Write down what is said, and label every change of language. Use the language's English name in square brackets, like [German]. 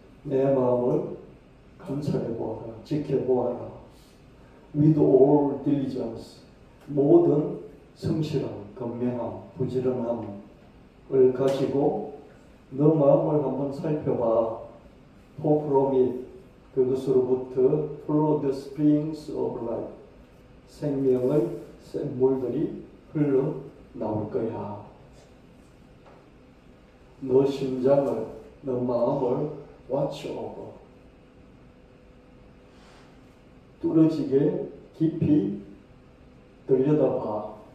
[Korean] 내 마음을 감찰해 보아라. 지켜보아라. [English] With all diligence. [Korean] 모든 성실함, 건면함, 부지런함을 가지고 너 마음을 한번 살펴봐. [English] For from it. [Korean] 그것으로부터 [English] flow the springs of life. [Korean] 생명의 샘물들이 흘러 나올 거야. 너 심장을, 너 마음을 [English] watch over. [Korean] 뚫어지게 깊이 들여다봐.